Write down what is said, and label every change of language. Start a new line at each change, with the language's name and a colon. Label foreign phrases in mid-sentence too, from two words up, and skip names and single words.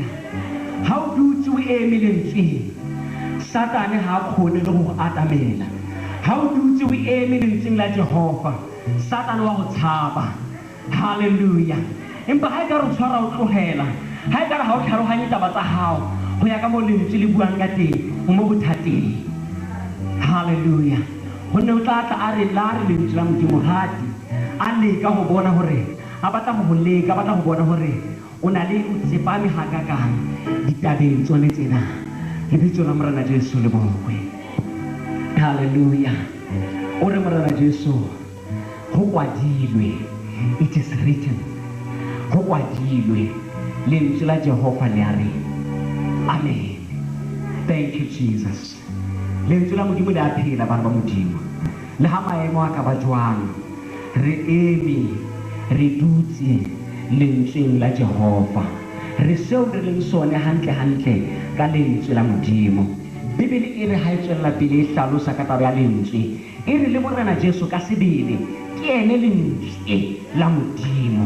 Southern Sotho: Ha o dutse o eme lentsweng Satane ha a kgone le go atamela ha o dutse o eme lentsweng la Jehova Satane wa go tshaba. Hallelujah. Empa ha e ka re tshwara o tlogela ha e ka re ha o tlhaloganye taba tsa hao go ya ka mo lentswe le buang ka teng o mo bothateng. Hallelujah. Gonne o tla tla a re la re lentswe la modimo gati a leka go bona gore a batla go leka batla go bona gore o na le o tsepame ga kakang ditabeng tsone tsena lebitso la morena Jesu le bokwe. Hallelujah. O re morena Jesu go kwadilwe
English: it is written
Southern Sotho: go kwadilwe lentswe la Jehova le a re amen.
English: Thank you Jesus.
Southern Sotho: Lentswe la modimo le a phela bana ba modimo le ha maemo a ka ba jwang re eme re dutse lentsweng la Jehova. Re seo re leng sone hantle ka lentswe la Modimo. Bibele e re ha e tswella pele e hlalosa ka taba ya lentswe, e re le Morena Jesu ka sebele ke ene lentswe la Modimo.